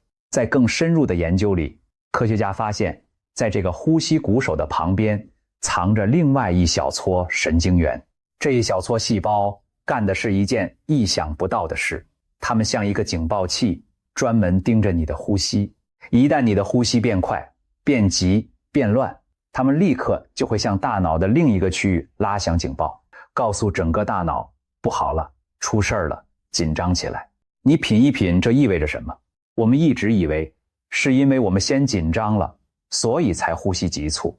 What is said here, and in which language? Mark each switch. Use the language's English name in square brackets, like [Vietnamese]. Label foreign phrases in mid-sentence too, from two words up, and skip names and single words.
[Chinese] 在更深入的研究裡，科學家发现，在这個呼吸鼓手的旁邊藏着另外一小撮神經元。這一小撮細胞幹的是一件意想不到的事，它們像一個警報器，專門盯着你的呼吸。一旦你的呼吸變快、變急、變亂，它們立刻就會向大腦的另一個區域拉響警報，告訴整個大腦不好了，出事了，緊張起來。你品一品，這意味着什麼？我們一直以為是因為我們先緊張了，所以才呼吸急促。